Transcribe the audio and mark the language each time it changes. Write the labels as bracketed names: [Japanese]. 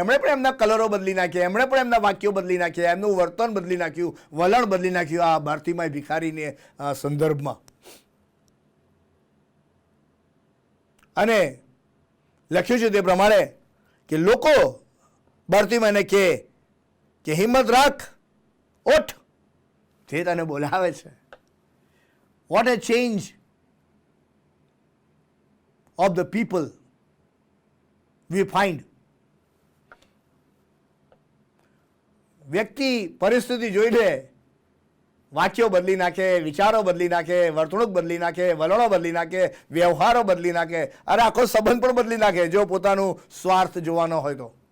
[Gujarati] એમણે પણ એમના કલરો બદલી નાખ્યા, એમણે પણ એમના વાક્યો બદલી નાખ્યા, એમનું વર્તન બદલી નાખ્યું, વલણ બદલી નાખ્યું આ બારતીમાય ભિખારીને સંદર્ભમાં. અને લખ્યું છે તે પ્રમાણે કે લોકો બારતીમાયને કે હિંમત રાખ, ઓઠ, જે તને બોલાવે છે. [English] What a change of the people we find. [Gujarati] વ્યક્તિ પરિસ્થિતિ જોઈને વાક્યો બદલી નાખે, વિચારો બદલી નાખે, વર્તણૂક બદલી નાખે, વલણો બદલી નાખે, વ્યવહારો બદલી નાખે, અરે આખો સંબંધ પણ બદલી નાખે જો પોતાનું સ્વાર્થ જોવાનો હોય તો.